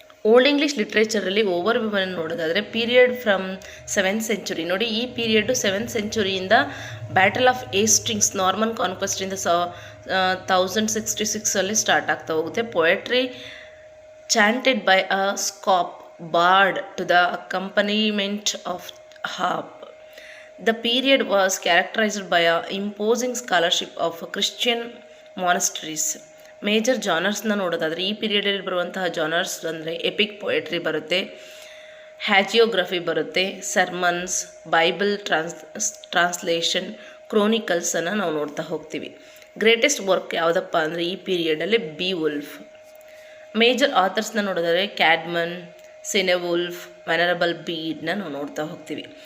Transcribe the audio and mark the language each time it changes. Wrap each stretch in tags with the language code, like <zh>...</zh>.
<kn>Old English ಲಿಟ್ರೇಚರಲ್ಲಿ over ವ್ಯೂವನ್ನು ನೋಡೋದಾದರೆ,</kn> <en>period from 7th century</en> <kn>ನೋಡಿ, ಈ period 7th centuryಯಿಂದ battle of ಏಸ್ಟಿಂಗ್ಸ್ Norman ಕಾನ್ಕ್ವೆಸ್ಟಿಂದ 1066 start ಆಗ್ತಾ ಹೋಗುತ್ತೆ.</kn> <en>Poetry chanted by a scop bard to the accompaniment of harp. The period was characterized by a imposing scholarship of Christian monasteries.</en> <kn>Major ಜಾನರ್ಸ್ನ ನೋಡೋದಾದರೆ, ಈ ಪೀರಿಯಡಲ್ಲಿ ಬರುವಂತಹ genres ಅಂದರೆ EPIC poetry ಬರುತ್ತೆ, ಹ್ಯಾಜಿಯೋಗ್ರಫಿ ಬರುತ್ತೆ, ಸರ್ಮನ್ಸ್, ಬೈಬಲ್ ಟ್ರಾನ್ಸ್ಲೇಷನ್, ಕ್ರೋನಿಕಲ್ಸನ್ನು ನಾವು ನೋಡ್ತಾ ಹೋಗ್ತೀವಿ. ಗ್ರೇಟೆಸ್ಟ್ ವರ್ಕ್ ಯಾವುದಪ್ಪ ಅಂದರೆ ಈ ಪೀರಿಯಡಲ್ಲಿ ಬಿವುಲ್ಫ್. ಮೇಜರ್ ಆಥರ್ಸ್ನ ನೋಡೋದಾದರೆ ಕ್ಯಾಡ್ಮನ್, ಸಿನೆವುಲ್ಫ್, ವೆನರಬಲ್ ಬೀಡ್ನ ನಾವು ನೋಡ್ತಾ ಹೋಗ್ತೀವಿ.</kn>